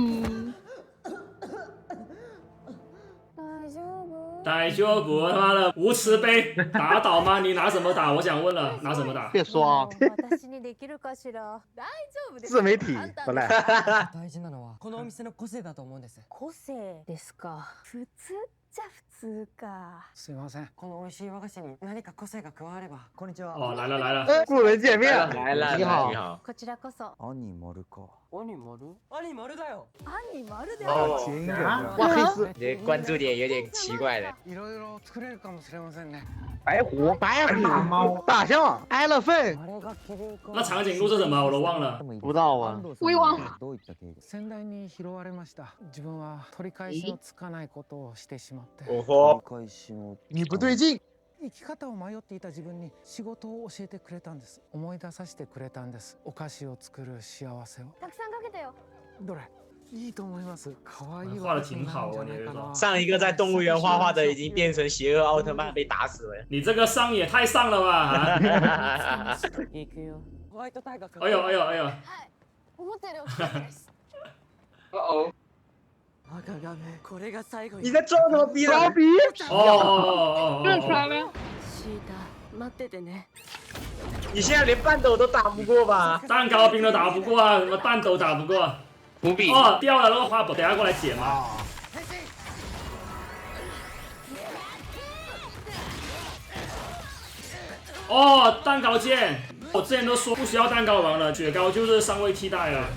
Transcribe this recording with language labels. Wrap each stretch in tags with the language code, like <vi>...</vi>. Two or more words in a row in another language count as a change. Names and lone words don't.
<zh>大丈夫，他妈的无慈悲，打倒吗？你拿什么打？我想问了，拿什么打？别说，自媒体不赖。</zh> <ja>大事なのはこのお店の個性だと思うんです。個性ですか。普通っちゃ普通か。すいません。この美味しい和菓子に何か個性が加われば。こんにちは。</ja> <zh>哦，来了来了。哎，路人见面，来了，你好你，好。</zh> <ja>こちらこそ。アニマルか。アニマル？アニマルだよ。アニマルだ</ja> <zh>哦</zh> <ja>よ。</ja> <zh>经典的。哇，黑丝，你的关注点有点奇怪的。</zh> <ja>いろいろ作れるかもしれませんね。</ja> <zh>白虎、白虎、大象、elephant，</zh> <ja>あれがキリンか。</ja> <zh>那长颈鹿是什么？我都忘了。不知道啊。我也忘了。</zh> <ja>どういった経緯？先代に拾われました。自分は取り返しのつかないことをしてしまって。</ja> <zh>哦吼，</zh> <ja>取り返しの。</ja> <zh>你不对劲。</zh> <ja>生き方を迷っていた自分に仕事を教えてくれたんです。思い出させてくれたんです。お菓子を作る幸せを。たくさんかけてよ。どれ？いいと思います。可愛い</ja> <zh>画的挺好哦，你这个。上一个在动物园画画的已经变成邪恶奥特曼被打死了。你这个上也太上了吧！</zh> <ja>行くよ。ホワイトタイガー。</ja> <zh>哎呦哎呦哎呦！</zh> <ja>思ったより大きかったです。</ja> <zh>哦，</zh> <ja>赤亀、これが最後に。</ja> <zh>你在装什么逼呢？装逼！哦认出来了。</zh> <ja>シータ、待っててね。</ja> <zh>你现在连半斗都打不过吧？蛋糕兵都打不过啊，什么蛋斗打不过？伏笔。哦，掉了那个花圃，等下过来捡嘛。哦，蛋糕剑，我之前都说不需要蛋糕王了，雪糕就是上位替代了。</zh>